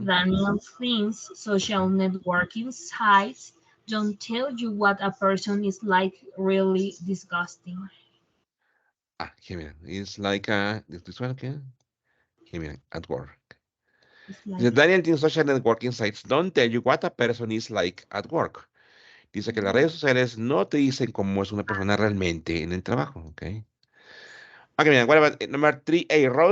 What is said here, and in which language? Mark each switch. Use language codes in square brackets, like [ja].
[en] Daniel thinks social networking sites don't tell you what a person is like, really disgusting. Here, mira, it's like this one, okay? Here, mira, at work. It's [es] Dice, [en] like, Daniel thinks social networking sites don't tell you what a person is like at work. [es] Dice que las redes sociales no te dicen cómo es una persona realmente en el trabajo, okay? [en] Okay, mira, what about number 3A?